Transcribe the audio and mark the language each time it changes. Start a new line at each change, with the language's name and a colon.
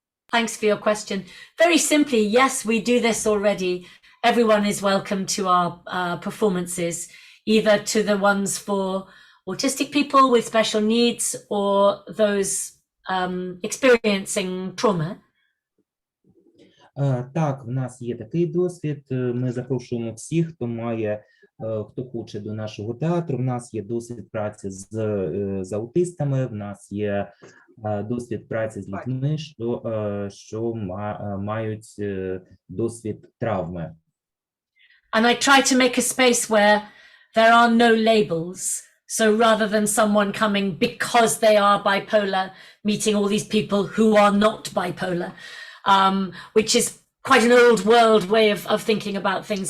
English: Thanks for your question. Very simply, yes, we do this already. Everyone is welcome to our performances, either to the ones for autistic people with special needs or those experiencing trauma.
Ukrainian: Так, в нас є такий досвід. Ми запрошуємо всіх, хто хоче до нашого театру. В нас є досвід праці з аутистами, в нас є досвід праці з людьми, що мають досвід травми.
English: And I try to make a space where there are no labels. So rather than someone coming because they are bipolar, meeting all these people who are not bipolar, which is quite an old world way of thinking about things.